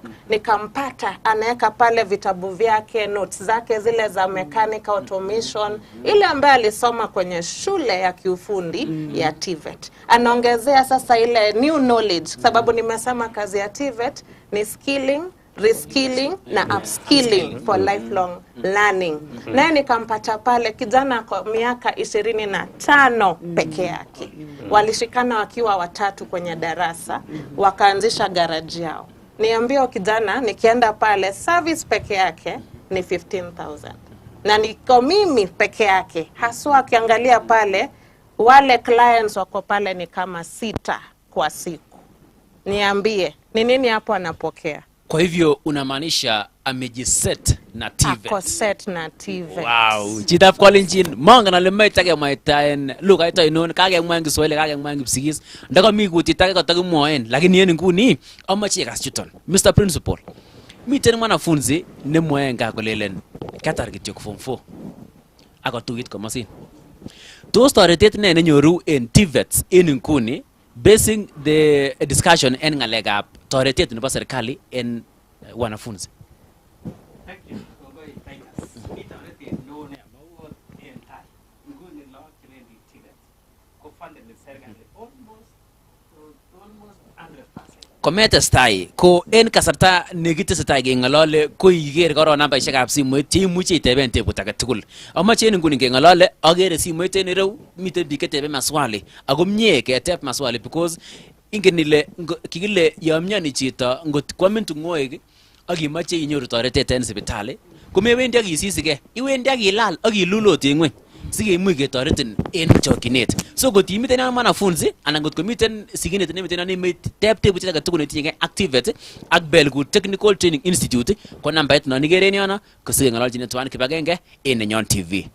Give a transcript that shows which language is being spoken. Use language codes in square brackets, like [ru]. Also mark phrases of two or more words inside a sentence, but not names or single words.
[sw] Nikampata anaweka pale vitabu vyake, notes zake zile za [en] mechanic automation, [sw] ile ambaye alisoma kwenye shule ya kiufundi ya TVET. Anaongezea sasa ile [en] new knowledge, [sw] sababu nimesema kazi ya TVET ni [en] skilling, reskilling [sw] na upskilling [en] for lifelong learning. [sw] Naye nikampata pale kijana kwa miaka 25 peke yake. Walishikana wakiwa watatu kwenye darasa, wakaanzisha garage yao. Niambia kijana nikienda pale service peke yake ni 15,000. Na niko mimi peke yake. Haswa akiangalia pale wale clients wako pale ni kama 6 kwa siku. Niambie, ni nini hapo anapokea? Kwa hivyo unamaanisha amejiset na TVET. Ako set na TVET. [sgc] Wow, chitap kolenjin mongen ale moe takemwaitaen lugait ainon, kakemwa en Kiswahili, kakemwa en Kipsigis, ndakami kutit age kotakimwoen, lakini en nguni amache ikas chuton. [en] Mr. Principal, [sgc] miten mwanafunzi nemwoe gaa kolelen katar kityo form 4 akotuyit komosin. Tos toretet ne nenyoru en TVET en nguni [en] basing the discussion [sgc] en ngalekab toretet nebo serikali en wanafunzi? [en] Thank you. [sgc] Kometestai ko en kasarta nekitesetai keng'olole ko iker koron nambaisiekab simoit cheimuche iteben tebut age tugul. Amache en nguni keng'olole akere simoit en ireu miten biik ketebe maswali ako mie keteb maswali because ingen ile kikile yo mioni chito ngot kwamin tung'oek ak imoche inyoru toretet en sipitali komewendi ak isisigei, iwendi ak ilal ak ilulot en ng'weny sikeimuch ketoretin en chokyinet. So ngot imiten yon mwanafunzi anan ngot komiten sigindet nemiten yon imeteb tebutiet age tugul netinyegei ak TVET ak Belgut Technical Training Institute ko nambait non ikere en yono ko sikeng'ololchine tuan kibagenge en Nenyon TV.